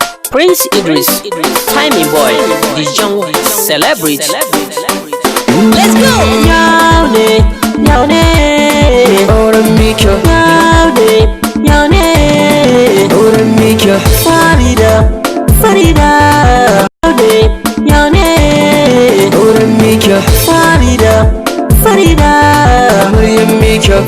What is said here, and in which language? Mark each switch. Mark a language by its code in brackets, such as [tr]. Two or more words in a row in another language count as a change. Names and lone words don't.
[en] Prince Idris, Timmy Boy, the young celebrity. Let's go! [ha] Yau ne, yau ne. Auren Mika. Yau ne, yau ne. Auren Mika. Farida, Farida. Yau ne, yau ne. Auren Mika. Farida, Farida. Maryam Mika.